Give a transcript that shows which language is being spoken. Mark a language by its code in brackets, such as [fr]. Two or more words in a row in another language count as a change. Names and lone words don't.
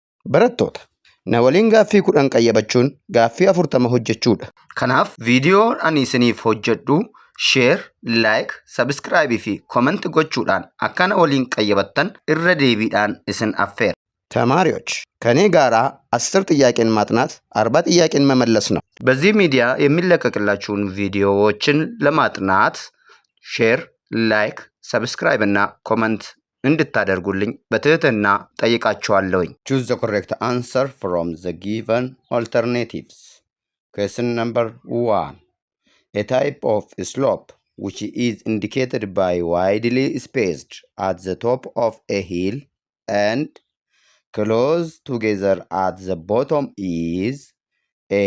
[om] Barattoota, na waliin gaaffii 10 qayyabachuun gaaffii 40 hojjechuudha. Kanaaf viidiyoon ani isiniif hojjedhu [en] share, like, subscribe [om] fi comment gochuudhaan akkana waliin qayyabattan irra deebiidhaan isin affeera. [am] ተማሪዎች ከኔ ጋራ 10 ጥያቄን ማጥናት 40 ጥያቄን መመለስ ነው። በዚህ ሚዲያ የሚለቀቅላችሁን ቪዲዮዎችን ለማጥናት [en] share, like, subscribe [am] እና ኮሜንት እንድታደርጉልኝ በትህትና ጠይቃችኋለሁኝ። [en] Choose the correct answer from the given alternatives. Question number 1. A type of slope which is indicated by widely spaced at the top of a hill and close together at the bottom is A.